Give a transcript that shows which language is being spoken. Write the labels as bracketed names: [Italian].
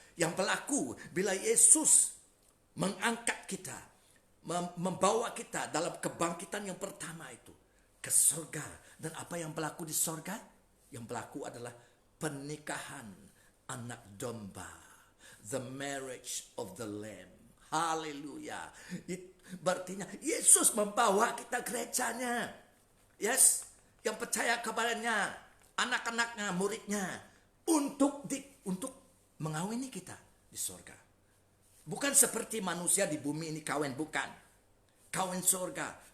[Indonesian] Yang berlaku bila Yesus mengangkat kita, membawa kita dalam kebangkitan yang pertama itu ke surga. Dan apa yang berlaku di surga? Yang berlaku adalah pernikahan anak domba. [English] The marriage of the lamb. [Indonesian] Haleluya. Berartinya Yesus membawa kita gerejanya. Yes. Yang percaya kepadanya, anak-anaknya, muridnya, untuk mengawini kita di surga. Bukan seperti manusia di bumi ini kawin, bukan. Kawin surga.